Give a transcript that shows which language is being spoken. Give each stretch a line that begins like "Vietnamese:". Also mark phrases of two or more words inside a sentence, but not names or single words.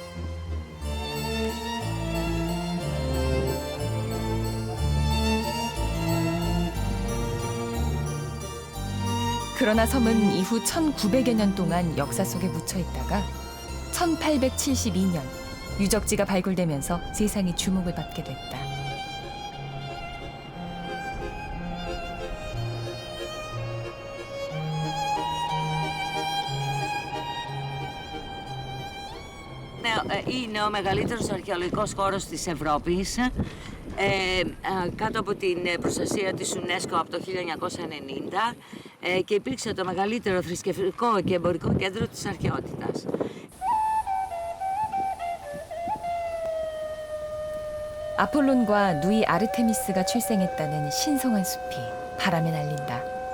Korean: 그러나 섬은 이후 1900여 년 동안 역사 속에 묻혀 있다가 1872년 유적지가 발굴되면서 세상의 주목을 받게 됐다.
Greek: Είναι ο μεγαλύτερος αρχαιολογικός χώρος της Ευρώπης, κάτω από την προστασία της UNESCO από το 1990 και υπήρξε το μεγαλύτερο θρησκευτικό και εμπορικό κέντρο της αρχαιότητας.
Korean: 아폴론과 누이 아르테미스가 출생했다는 신성한 숲이 바람에 날린다.